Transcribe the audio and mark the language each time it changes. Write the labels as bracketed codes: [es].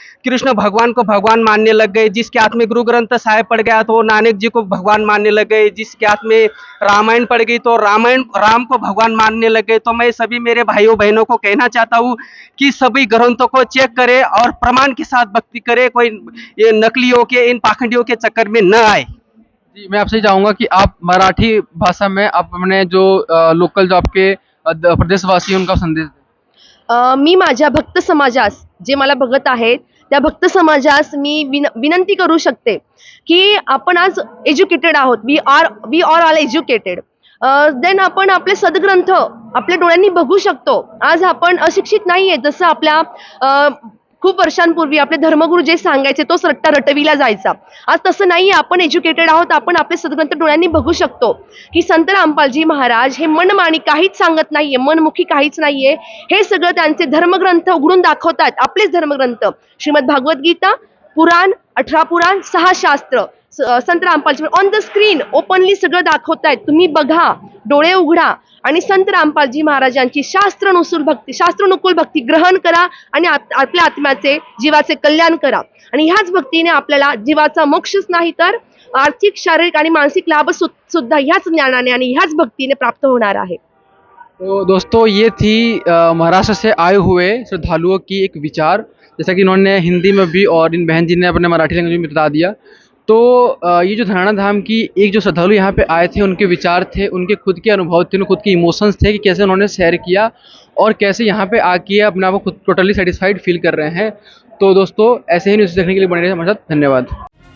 [hi] कृष्ण भगवान को भगवान मानने लग गए, जिसके हाथ में गुरु ग्रंथ साहिब पड़ गया तो वो नानक जी को भगवान मानने लग गए, जिसके हाथ में रामायण पड़ गई तो राम को भगवान मानने लग गए। तो मैं सभी मेरे भाइयों बहनों को कहना चाहता हूँ कि सभी ग्रंथों को चेक करे और प्रमाण के साथ भक्ति करे, कोई ये नकलियों के, इन पाखंडियों के चक्कर में न आए। जी, मैं आपसे चाहूँगा कि आप मराठी भाषा में आप अपने जो लोकल जो आपके प्रदेशवासी हैं उनका संदेश दें। [mr] मी माझ्या भक्त समाजास जे मला बघत आहेत त्या भक्त समाजास मी विनंती करू शकते की आपण आज एज्युकेटेड आहोत, [en] We are all educated. [mr] Then आपण आपले सद्ग्रंथ आपल्या डोळ्यांनी बघू शकतो. आज आपण अशिक्षित नाहीये, जसं आपल्या खूप वर्षांपूर्वी आपले धर्मगुरू जे सांगायचे तोच रट्टा रटविला जायचा. आज तसं नाहीये, आपण एज्युकेटेड आहोत, आपण आपले सद्ग्रंथ डोळ्यांनी बघू शकतो की संत रामपालजी महाराज हे मनमानी काहीच सांगत नाहीये, मनमुखी काहीच नाहीये. हे सगळं त्यांचे धर्मग्रंथ उघडून दाखवतात, आपलेच धर्मग्रंथ श्रीमद भागवत गीता, पुराण, 18 पुराण, 6 शास्त्र संत Rampalji [en] on the screen openly [mr] सगळं दाखवतायत. तुम्ही बघा, डोळे उघडा आणि संत रामपालजी महाराजांची शास्त्रनुकूल भक्ती ग्रहण करा आणि आपल्या आत्म्याचे जीवाचे कल्याण करा. आणि ह्याच भक्तीने आपल्याला जीवाचा मोक्षच नाही तर आर्थिक, शारीरिक आणि मानसिक लाभ सुद्धा ह्याच ज्ञानाने आणि ह्याच भक्तीने प्राप्त होणार आहे. [hi] तो दोस्तों ये थी महाराष्ट्र से आए हुए श्रद्धालुओं की एक विचार, जैसा कि इन्होंने हिंदी में भी और इन बहन जी ने अपने मराठी लैंग्वेज में बता दिया. तो ये जो धनाना धाम की एक जो श्रद्धालु यहाँ पे आए थे, उनके विचार थे, उनके खुद के अनुभव थे, उनके खुद के इमोशंस थे कि कैसे उन्होंने शेयर किया और कैसे यहाँ पे आके अपने आप को खुद टोटली सेटिस्फाइड फील कर रहे हैं. तो दोस्तों ऐसे ही न्यूज़ देखने के लिए बने रहिए हमारे साथ. धन्यवाद.